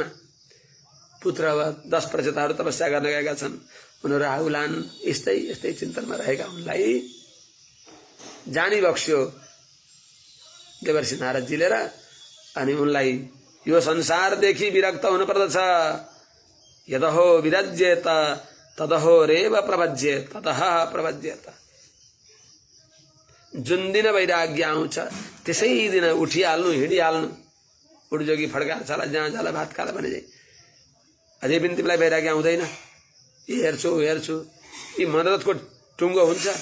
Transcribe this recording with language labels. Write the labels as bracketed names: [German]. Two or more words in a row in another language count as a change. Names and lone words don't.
[Nepali] पुत्र 10 प्रचेताहरू तपस्या गर्न गएका छन्, उनीहरू आउलान्, यस्तै यस्तै चिन्तनमा रहेका उनलाई जानी बक्स्यो देवर्षि नारदजीले र अनि उनलाई यो संसारदेखि विरक्त हुनु पर्दछ। [Sanskrit] यदहो विरज्येत तदहो रेव प्रभज्येत ततः प्रभज्येत। [Nepali] जुन दिन वैराग्य आउँछ त्यसै दिन उठिहाल्नु, हिँडिहाल्नु। उडजोगी फड्काएर छाला जहाँ जाला भात खाला भने चाहिँ अझै पनि तिमीलाई वैराग्य आउँदैन? यी हेर्छु हेर्छु, यी मनोरथको टुङ्गो हुन्छ?